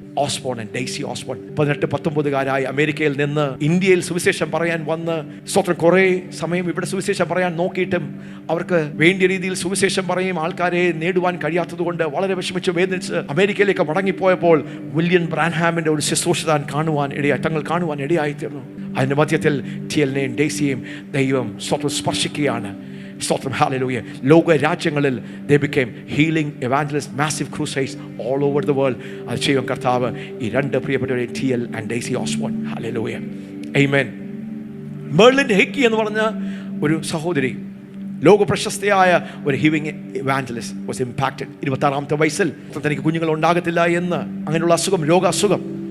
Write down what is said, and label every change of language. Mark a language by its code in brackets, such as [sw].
[ml] Osborne and Daisy Osborne. 18-19 അമേരിക്കയിൽ നിന്ന് ഇന്ത്യയിൽ സുവിശേഷം പറയാൻ വന്ന് സ്വന്തം കുറേ സമയം ഇവിടെ സുവിശേഷം പറയാൻ നോക്കിയിട്ടും അവർക്ക് വേണ്ടിയ രീതിയിൽ സുവിശേഷം പറയും ആൾക്കാരെ നേടുവാൻ കഴിയാത്തത് കൊണ്ട് വളരെ വിഷമിച്ച് വേദനിച്ച് അമേരിക്കയിലേക്ക് മടങ്ങിപ്പോയപ്പോൾ വില്യം ബ്രാൻഹാമിന്റെ ഒരു ശുശ്രൂഷ തങ്ങൾ കാണുവാൻ ഇടയായിത്തീർന്നു. അതിന്റെ മധ്യത്തിൽ ടി.എൽ.നെയും ഡെയ്സിയെയും ദൈവം സ്വന്തം സ്പർശിക്കുകയാണ്. സ്തോത്രം ഹല്ലേലൂയ. ലോക രാജ്യങ്ങളിൽ [en] they became healing evangelists, massive crusades all over the world. [ml] അത് ചെയ്യും കർത്താവ് ഈ 2 പ്രിയപ്പെട്ടവരെ ടി.എൽ. And Daisy Osborne. Hallelujah, amen. Merlin ഹെക്കി എന്ന് പറഞ്ഞ ഒരു സഹോദരി, ലോക പ്രശസ്തയായ ഒരു ഹീലിംഗ് ഇവാഞ്ചലിസ്റ്റ്, [en] Was impacted. [ml] 26-ാമത്തെ വയസ്സിൽ തനിക്ക് കുഞ്ഞുങ്ങൾ ഉണ്ടാകത്തില്ല എന്ന് അങ്ങനെയുള്ള അസുഖം, രോഗാസുഖം.